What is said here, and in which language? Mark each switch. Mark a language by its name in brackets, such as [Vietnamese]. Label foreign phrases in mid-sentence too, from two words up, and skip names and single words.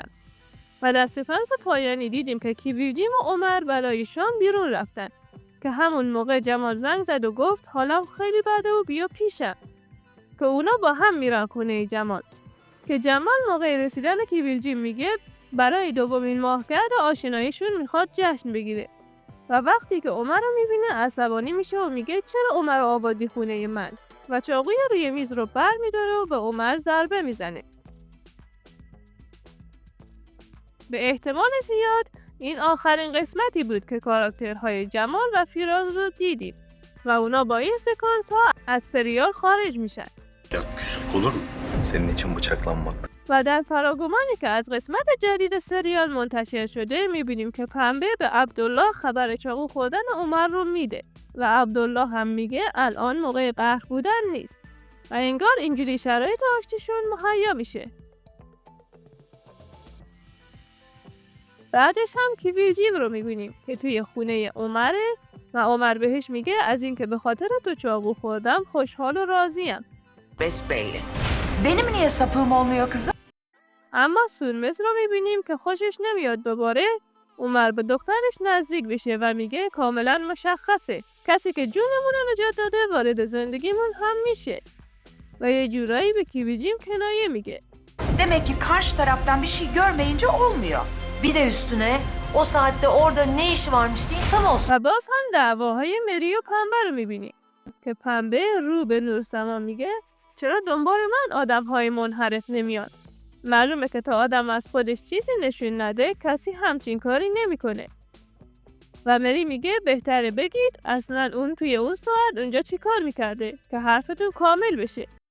[Persian] و در سکانس پایانی دیدیم که کیویجیم و عمر برای شام بیرون رفتن، که همون موقع جمال زنگ زد و گفت حالم خیلی بده و بیا پیشم، که اونا با هم میرن خونه جمال، که جمال موقع رسیدن کیویجیم میگه برای دومین ماهگرد آشناییشون میخواد جشن بگیره و وقتی که عمر رو میبینه عصبانی میشه و میگه چرا عمر آوردی خونه من و چاقوی روی میز رو بر میداره و به عمر ضربه میزنه. به احتمال زیاد این آخرین قسمتی بود که کاراکترهای جمال و فیراز رو دیدیم و اونا با این سکانس ها از سریال خارج میشن. [Turkish] Ya küslük olur mu? Senin için bıçaklanmak. [Persian] و در فراگمانی که از قسمت جدید سریال منتشر شده میبینیم که پنبه به عبدالله خبر چاقو خوردن عمر رو میده و عبدالله هم میگه الان موقع قهر بودن نیست و انگار اینجوری شرایط آشتیشون مهیا میشه. بعدش هم کیویجیم رو میبینیم که توی خونه عمره و عمر بهش میگه از اینکه به خاطر تو چاقو خوردم خوشحال و راضیم. [Turkish] Besbelli. Benim niye sapığım olmuyor kızım? [Persian] اما سورمز رو میبینیم که خوشش نمیاد دوباره عمر به دخترش نزدیک بشه و میگه کاملا مشخصه کسی که جونمون رو نجات داده وارد زندگیمون هم میشه و یه جورایی به کیویجیم کنایه میگه. [Turkish] Demek ki karşı taraftan bir şey görmeyince olmuyor. Bir de üstüne o saatte orada ne işi varmış diye tam olsun. [Persian] و باز هم دعواهای مری و پنبه رو میبینیم که پنبه رو به نورسما میگه چرا دنبال من آدم‌های منحرف نمیان؟ معلومه که تا آدم از خودش چیزی نشون نده کسی همچین کاری نمیکنه. و مری میگه بهتره بگید اصلا اون توی اون ساعت اونجا چی کار میکرده که حرفتون کامل بشه.